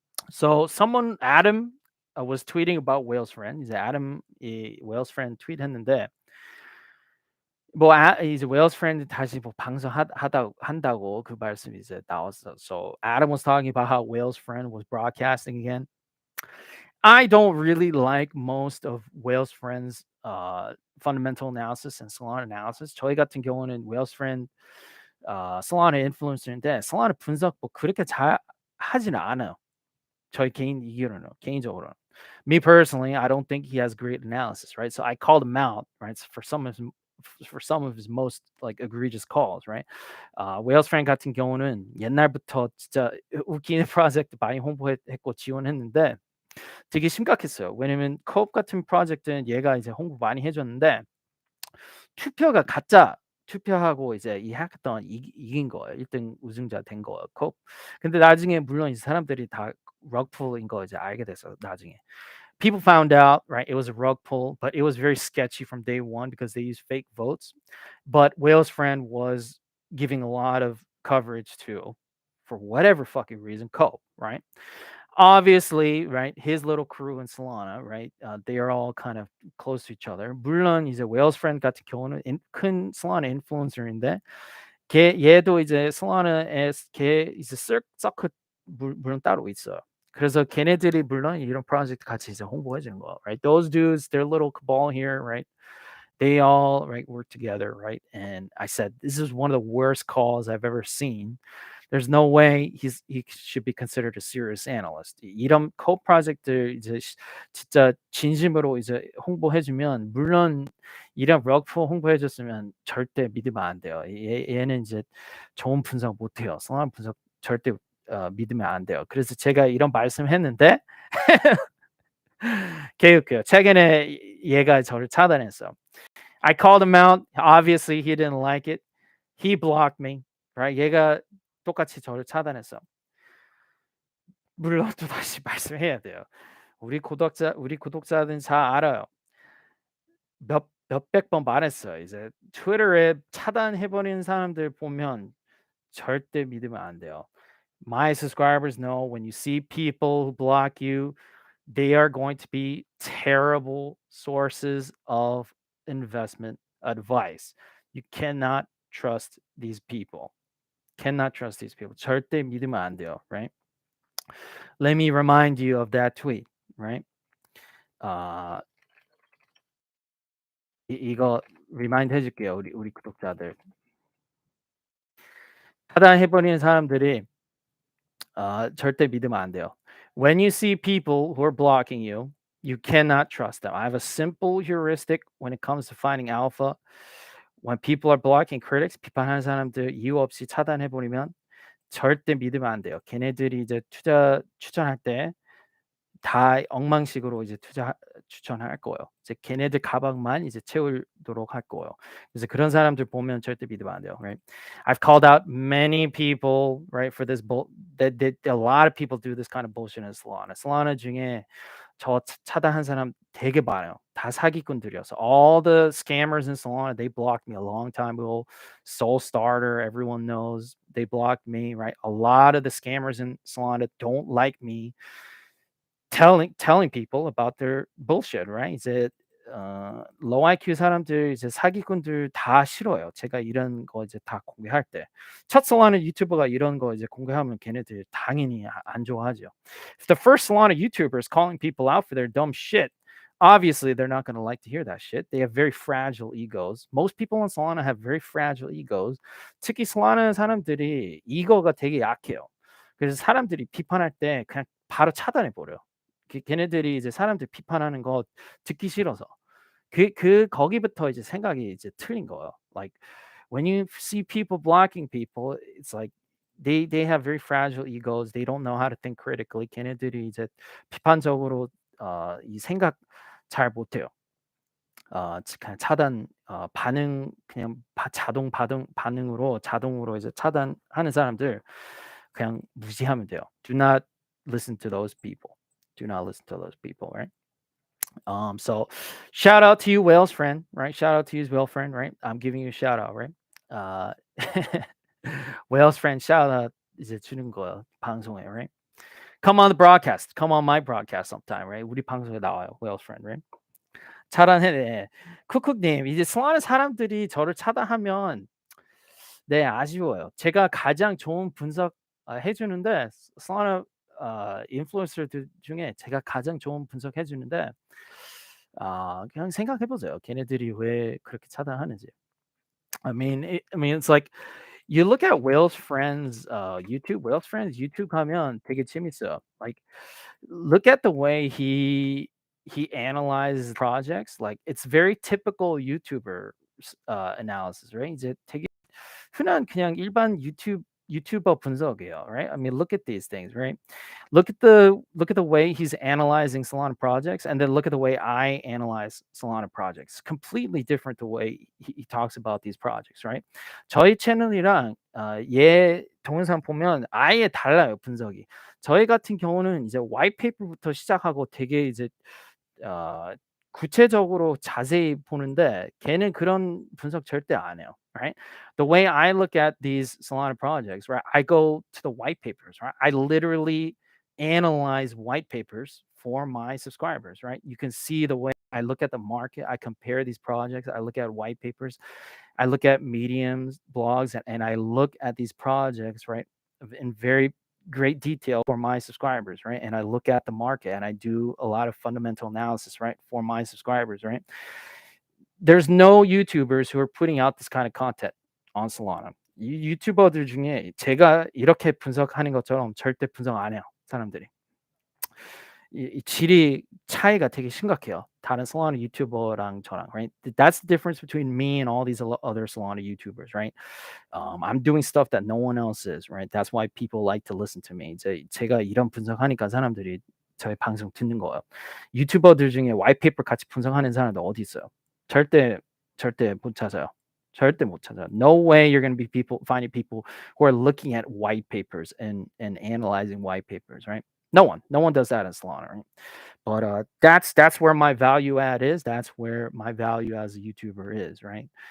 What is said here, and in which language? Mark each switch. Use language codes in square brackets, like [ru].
[en] So someone Adam was tweeting about Whale's friend. [ko] 이제 Adam 이 Whale's friend tweet했는데 뭐 이제 Whale's friend 다시 뭐 한다고 그 말씀이 이제 나왔어. [en] So Adam was talking about how Whale's friend was broadcasting again. I don't really like most of Whale's friend's fundamental analysis and Solana analysis. [ko] 저희 같은 경우는 Whale's friend Solana 인플루언서인데 Solana 분석 뭐 그렇게 잘 하지는 않아요. 저희 개인적으로는. [en] Me personally, I don't think he has great analysis, right? So I called him out, right? For some of his most like egregious calls, right? [ko] 웨일스 프랭 같은 경우는 옛날부터 진짜 웃기는 프로젝트 많이 홍보했고 지원했는데 되게 심각했어요. 왜냐면 코업 같은 프로젝트는 얘가 이제 홍보 많이 해줬는데 투표가 가짜 투표하고 이제 이 해커톤 이긴 거예요. 1등 우승자 된 거예요. 코업. 근데 나중에 물론 이 사람들이 다 럭풀인 거 이제 알게 됐어. 나중에. [en] People found out, right? It was a rug pull, but it was very sketchy from day one because they used fake votes. But Whale's friend was giving a lot of coverage to, for whatever fucking reason, Cope, right? Obviously, right, his little crew in Solana, right, they are all kind of close to each other. [ko] 물론 이제 Whale's friend 같은 경우는 큰 Solana influencer인데 얘도 이제 Solana에 걔 이제 서킷 물론 따로 있어요. 그래서 걔네들이 물론 이런 프로젝트 같이 이제 홍보해 주는 거, right? [en] Those dudes, their little cabal here, right? They all right work together, right? And I said this is one of the worst calls I've ever seen. There's no way he should be considered a serious analyst. [ko] 이런 코 프로젝트 이제 진짜 진심으로 이제 홍보해 주면 물론 이런 럭포 홍보해 줬으면 절대 믿으면 안 돼요. 얘는 이제 좋은 분석 못 해요. 성함 분석 절대 믿으면 안 돼요. 그래서 제가 이런 말씀했는데 개웃겨요. 최근에 얘가 저를 차단했어. [en] I called him out. Obviously, he didn't like it. He blocked me. Right? [ko] 얘가 똑같이 저를 차단했어. 물론 또 다시 말씀해야 돼요. 우리 구독자들은 잘 알아요. 몇백 번 말했어요. 이제 트위터에 차단해 버리는 사람들 보면 절대 믿으면 안 돼요. [en] My subscribers know when you see people who block you, they are going to be terrible sources of investment advice. You cannot trust these people. Cannot trust these people. [ko] 절대 믿으면 안 돼요, right? [en] Let me remind you of that tweet, right? [ko] 이거 리마인드 해줄게요, 우리 구독자들. 차단해버리는 사람들이 절대 믿으면 안 돼요. [en] When you see people who are blocking you, you cannot trust them. I have a simple heuristic when it comes to finding alpha. When people are blocking critics, [ko] 비판하는 사람들 이유 없이 차단해버리면 절대 믿으면 안 돼요. 걔네들이 이제 추천할 때 다 엉망식으로 이제 추천할 거예요. 이제 걔네들 가방만 이제 채우도록 할 거예요. 그래서 그런 사람들 보면 절대 믿으면 안 돼요, right? [en] I've called out many people, right, for this that a lot of people do this kind of bullshit in Solana. [ko] Solana 중에 저 차단한 사람 되게 많아요. 다 사기꾼들이어서. [en] All the scammers in Solana, they blocked me a long time ago. Soul Starter, everyone knows they blocked me, right? A lot of the scammers in Solana don't like me telling people about their bullshit, right? [ko] 이제 low IQ 사람들 이제 사기꾼들 다 싫어요. 제가 이런 거 이제 다 공개할 때. 첫 Solana 유튜버가 이런 거 이제 공개하면 걔네들 당연히 안 좋아하죠. [en] If the first Solana YouTuber is calling people out for their dumb shit, obviously they're not going to like to hear that shit. They have very fragile egos. Most people on Solana have very fragile egos. [ko] 특히 Solana 사람들이 이거가 되게 약해요. 그래서 사람들이 비판할 때 그냥 바로 차단해 버려요. 걔네들이 이제 사람들 비판하는 거 듣기 싫어서. 거기부터 이제 생각이 이제 틀린 거예요. [en] Like when you see people blocking people, it's like they have very fragile egos. They don't know how to think critically. [ko] 걔네들이 이제 비판적으로 이 생각 잘 못해요. 그냥 차단 반응 그냥 반응으로 자동으로 이제 차단하는 사람들 그냥 무시하면 돼요. [en] Do not listen to those people. Do not listen to those people, right? So shout out to you, Whales friend, right? Shout out to you, Whale friend, right? I'm giving you a shout out, right? Uh, Whales friend, shout out [ko] 이제 주는 거예요, 방송에, [en] right? Come on the broadcast, come on my broadcast sometime, right? [ko] 우리 방송에 나와요, [en] Whales friend, right? [ko] 차단해. 쿡쿡님, 이제 수많은 사람들이 저를 차단하면 네, 아쉬워요. 제가 가장 좋은 분석 해주는데 수많은 인플루언서들 중에 제가 가장 좋은 분석 해주는데 그냥 생각해 보세요. 걔네들이 왜 그렇게 차단하는지. [en] I mean, it's like you look at Whale's friends YouTube. Whale's friends YouTube [ko] 가면 되게 재밌어요. [en] Like look at the way he analyzes projects. Like it's very typical YouTuber analysis, right? [ko] 이제 되게 흔한 그냥 일반 유튜버 분석이에요, right? [en] I mean, look at these things, right? Look at the way he's analyzing Solana projects, and then look at the way I analyze Solana projects. Completely different the way he talks about these projects, right? [ko] 저희 채널이랑 얘 동영상 보면 아예 달라요 분석이. 저희 같은 경우는 이제 white paper부터 시작하고 되게 이제 어, 구체적으로 자세히 보는데 걔는 그런 분석 절대 안 해요, right? [en] The way I look at these Solana projects, right? I go to the white papers, right? I literally analyze white papers for my subscribers, right? You can see the way I look at the market, I compare these projects, I look at white papers, I look at mediums, blogs, and I look at these projects, right, in very great detail for my subscribers, right? And I look at the market and I do a lot of fundamental analysis, right, for my subscribers, right? There's no YouTubers who are putting out this kind of content on Solana. [ko] 유튜버들 중에 제가 이렇게 분석하는 것처럼 절대 분석 안 해요, 사람들이. 이 질이 차이가 되게 심각해요. 다른 Solana 유튜버랑 저랑, right? [en] That's the difference between me and all these other Solana YouTubers, right? I'm doing stuff that no one else is, right? That's why people like to listen to me. [ko] 이제 제가 이런 분석하니까 사람들이 저희 방송 듣는 거예요. 유튜버들 중에 whitepaper 같이 분석하는 사람들 어디 있어요? 절대 못 찾아요. 절대 못 찾아요. [en] No way you're going to be finding people who are looking at white papers and analyzing white papers, right? No one does that in Solana, right? But that's where my value add is. That's where my value as a YouTuber is, right?